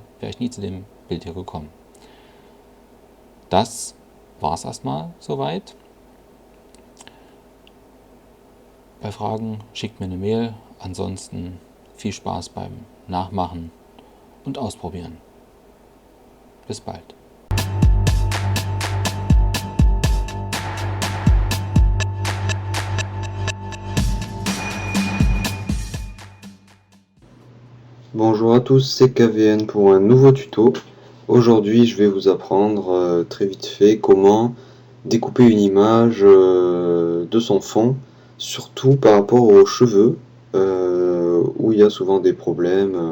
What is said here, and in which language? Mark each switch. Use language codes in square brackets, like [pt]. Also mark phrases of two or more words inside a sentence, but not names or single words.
[de] Wäre ich nie zu dem Bild hier gekommen. Das war es erstmal soweit. Bei Fragen schickt mir eine Mail. Ansonsten viel Spaß beim Nachmachen und Ausprobieren. Bis bald. [fr] Bonjour à tous, c'est KVN pour un nouveau tuto. Aujourd'hui, je vais vous apprendre très vite fait comment découper une image de son fond, surtout par rapport aux cheveux, où il y a souvent des problèmes.